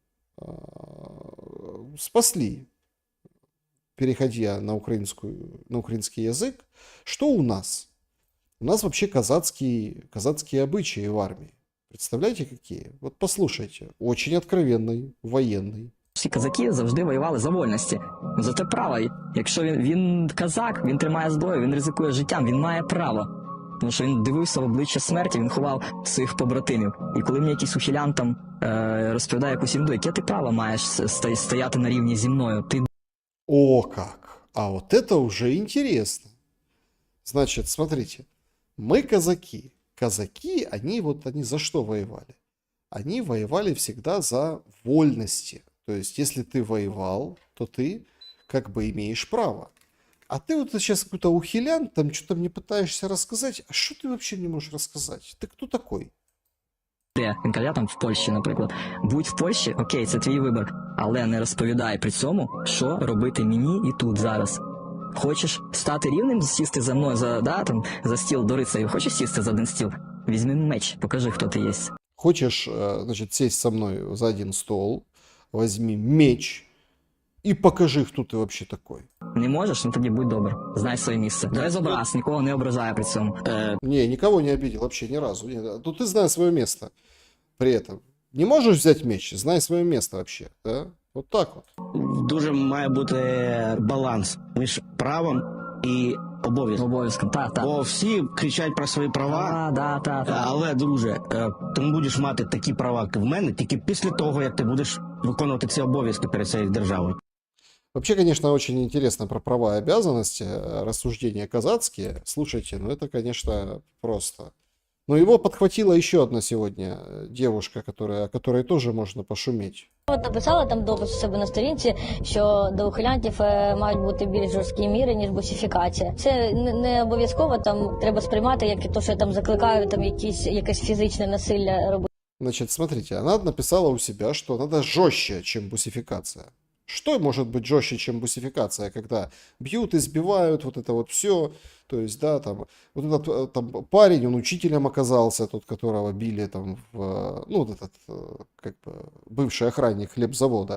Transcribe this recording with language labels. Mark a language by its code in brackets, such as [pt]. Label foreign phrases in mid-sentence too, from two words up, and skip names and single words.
[ru] Спасли, переходя на украинский язык. Что у нас? У нас вообще казацкие обычаи в армии. Представляете, какие? Вот послушайте. Очень откровенный, военный. [uk] Всі казаки завжди воювали за вольності. За те право. Якщо він казак, він тримає зброю, він ризикує життям, він має право. Тому що він дивився в обличчя смерті, він ховав своїх побратимів. І коли мені якийсь ухилян там розповідає якусь інду, яке ти право маєш стояти на рівні зі мною? Ти... [ru] О как! А вот это уже интересно. Значит, смотрите, мы казаки. Казаки, они за что воевали? Они воевали всегда за вольности. То есть, если ты воевал, то ты как бы имеешь право. А ты вот сейчас какой-то ухилян, там что-то мне пытаешься рассказать. А что ты вообще мне можешь рассказать? Ты кто такой? [uk] Я там в Польщі, наприклад. Будь в Польщі, окей, це твій вибір. Але не розповідай при цьому, що робити мені і тут зараз. Хочеш стати рівним, сісти за мною за стіл до рицарів? Хочеш сісти за один стіл? Візьми меч, покажи, хто ти є. [ru] Хочешь, значит, сесть со мной за один стол, возьми меч и покажи, кто ты вообще такой. [uk] Не можеш? Ну тоді будь добр. Знай своє місце. Без образ, нікого не ображає при цьому. [ru] Не, никого не обидел вообще ни разу. Ну ты знай свое место при этом. Не можешь взять меч, знай свое место вообще. Да? Вот так вот. [uk] Дуже має бути баланс між правом і обов'язком. Бо всі кричать про свої права, але, друже, ти не будеш мати такі права, як в мене, тільки після того, як ти будеш виконувати ці обов'язки перед цією державою. [ru] Вообще, конечно, очень интересно про права и обязанности, рассуждения казацкие. Слушайте, ну это, конечно, просто. Но его подхватила еще одна сегодня девушка, о которой тоже можно пошуметь. [uk] От написала там допис у себе на сторінці, що до ухилянтів мають бути більш жорсткі міри, ніж босифікація. Це не обов'язково, там треба сприймати, як то, що я там закликаю, там якесь фізичне насилля робити. [ru] Значит, смотрите, она написала у себя, что надо жестче, чем бусификация. Что может быть жестче, чем бусификация, когда бьют, избивают, вот это вот все. То есть, да, там, вот этот там, парень, он учителем оказался, тот, которого били там, ну, вот этот, как бы, бывший охранник хлебзавода.